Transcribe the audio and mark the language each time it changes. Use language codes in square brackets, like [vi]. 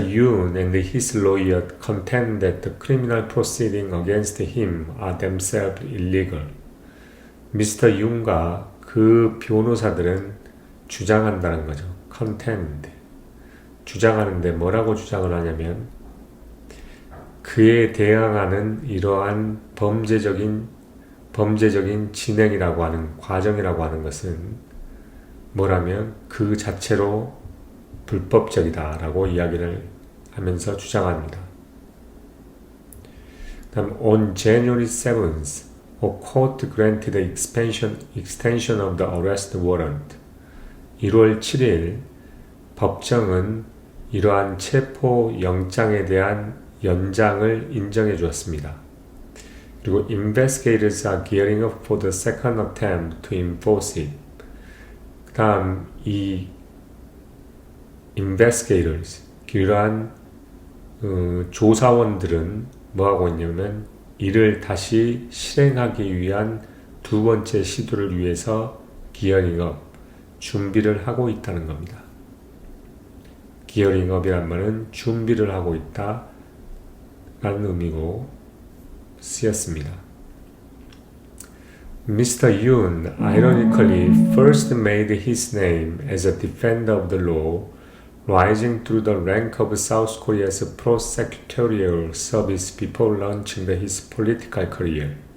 [en] Yoon and his lawyer contend that the criminal proceedings against him are themselves illegal. Mr. [ko] Yoon과 그 변호사들은 주장한다는 거죠. [en] contend. [ko] 주장하는데 뭐라고 주장을 하냐면 그에 대항하는 이러한 범죄적인 진행이라고 하는 과정이라고 하는 것은 뭐라면 그 자체로 불법적이다라고 이야기를 하면서 주장합니다. [en] 다음 on January 7th, a court granted the extension of the arrest warrant. 1월 7일 [ko] 법정은 이러한 체포 영장에 대한 연장을 인정해 주었습니다. [en] 그리고 investigators are gearing up for the second attempt to enforce it. [ko] 그 다음 이 investigators, 이러한 조사원들은 뭐하고 있냐면 이를 다시 실행하기 위한 두 번째 시도를 위해서 gearing up, 준비를 하고 있다는 겁니다. gearing up이란 말은 준비를 하고 있다 라는 의미로 쓰였습니다. [en] Mr. Yoon ironically first made his name as a defender of the law, rising through the rank of South Korea's prosecutorial service before launching his political career.